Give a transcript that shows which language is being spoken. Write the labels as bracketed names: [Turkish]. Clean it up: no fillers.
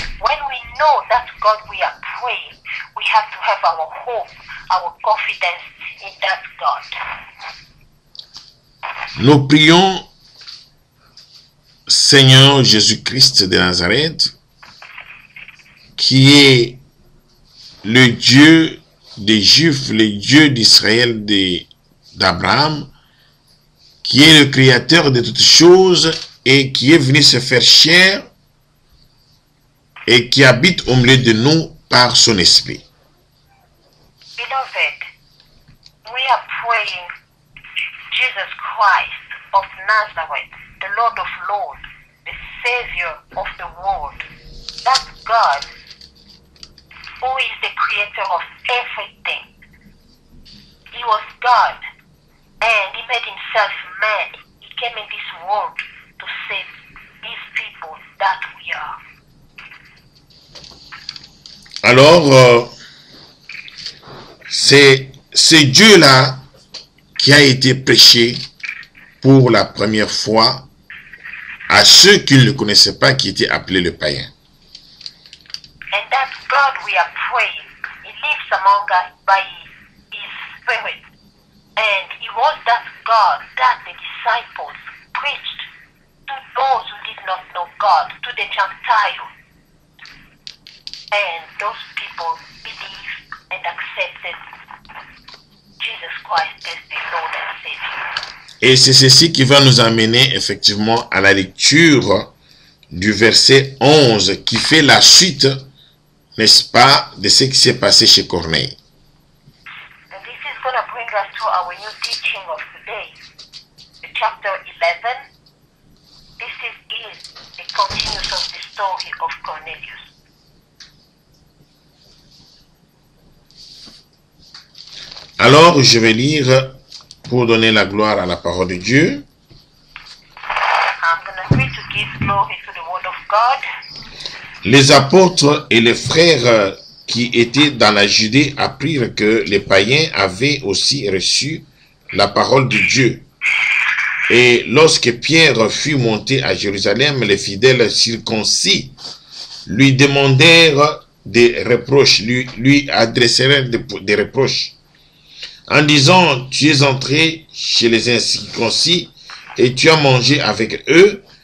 [English] When we know that God we are praying, we have to have our hope, our confidence in that God. [French] Nous prions Seigneur Jésus-Christ de Nazareth, qui est le Dieu des Juifs, le Dieu d'Israël, d'Abraham, qui est le créateur de toutes choses et qui est venu se faire chair et qui habite au milieu de nous par son esprit. [English] Beloved, we are praying Jesus Christ of Nazareth, the Lord of Lords, the Savior of the world, that God who is the creator of everything. He was God and he made himself man. He came in this world to save these people that we are. [French] Alors, c'est Dieu-là qui a été prêché pour la première fois à ceux qui ne le connaissaient pas, qui étaient appelés le païen. [English] And that God we are praying, he lives among us by his spirit. And it was that God that the disciples preached to those who did not know God, to the Gentiles. And those people believed and accepted Jesus Christ as their Lord and Savior. [French] Et c'est ceci qui va nous amener effectivement à la lecture du verset 11 qui fait la suite, n'est-ce pas, de ce qui s'est passé chez Corneille. [English] And this is going to bring us to our new teaching of today, the chapter 11. This is the continuation of the story of Cornelius. [French] Alors, je vais lire pour donner la gloire à la parole de Dieu. [English] I'm going to read to give glory to the word of God. [French] Les apôtres et les frères qui étaient dans la Judée apprirent que les païens avaient aussi reçu la parole de Dieu. Et lorsque Pierre fut monté à Jérusalem, les fidèles circoncis lui demandèrent des reproches, lui adressèrent des reproches, en disant, tu es entré chez les incirconcis et tu as mangé avec eux.